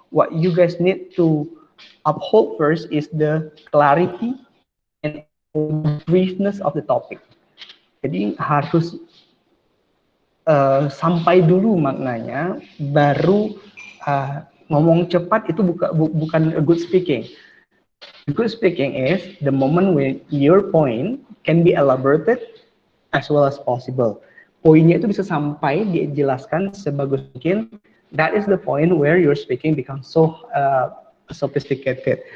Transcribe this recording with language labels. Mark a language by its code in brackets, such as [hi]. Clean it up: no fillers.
[en] what you guys need to uphold first is the clarity and briefness of the topic. [id] Jadi harus sampai dulu maknanya, baru ngomong cepat itu bukan [en] a good speaking. Good speaking is the moment when your point can be elaborated as well as possible. [id] Poinnya itu bisa sampai dijelaskan sebagus mungkin. [en] That is the point where your speaking becomes so sophisticated.